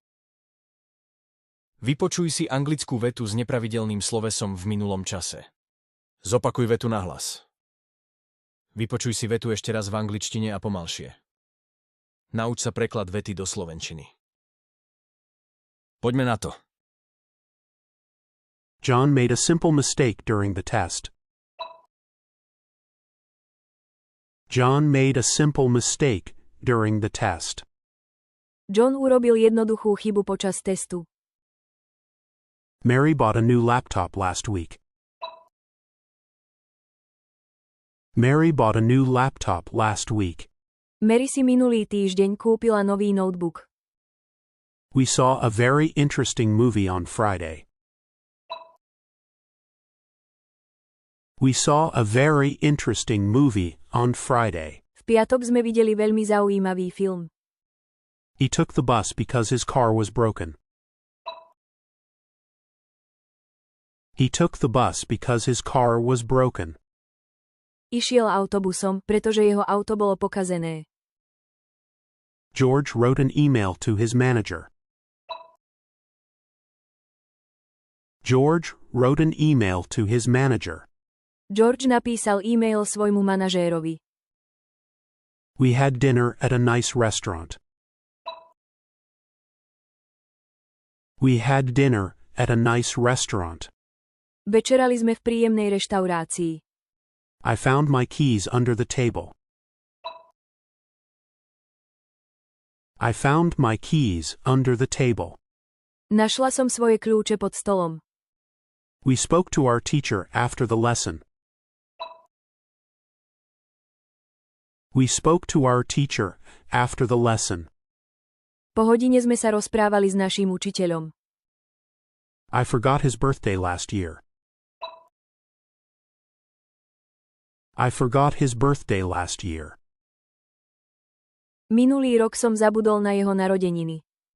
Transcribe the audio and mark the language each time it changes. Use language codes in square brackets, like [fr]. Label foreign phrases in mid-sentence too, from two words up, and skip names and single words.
[sk] Vypočuj si anglickú vetu s nepravidelným slovesom v minulom čase. Zopakuj vetu nahlas. Vypočuj si vetu ešte raz v angličtine a pomalšie. Nauč sa preklad vety do slovenčiny. Poďme na to. [en] John made a simple mistake during the test. John made a simple mistake during the test. [sk] John urobil jednoduchú chybu počas testu. [en] Mary bought a new laptop last week. Mary bought a new laptop last week. [sk] Mary si minulý týždeň kúpila nový notebook. [en] We saw a very interesting movie on Friday. We saw a very interesting movie on Friday. [sk] V piatok sme videli veľmi zaujímavý film. [en] He took the bus because his car was broken. He took the bus because his car was broken. [sk] Išiel autobusom, pretože jeho auto bolo pokazené. [en] George wrote an email to his manager. George wrote an email to his manager. [sk] George napísal e-mail svojmu manažérovi. [en] We had dinner at a nice restaurant. We had dinner at a nice restaurant. [sk] Večerali sme v príjemnej reštaurácii. [en] I found my keys under the table. I found my keys under the table. [sk] Našla som svoje kľúče pod stolom. [en] We spoke to our teacher after the lesson. We spoke to our teacher after the lesson. [sk] Po hodine sme sa rozprávali s naším učiteľom. [en] I forgot his birthday last year. I forgot his birthday last year. [sk] Minulý rok som zabudol na jeho narodeniny.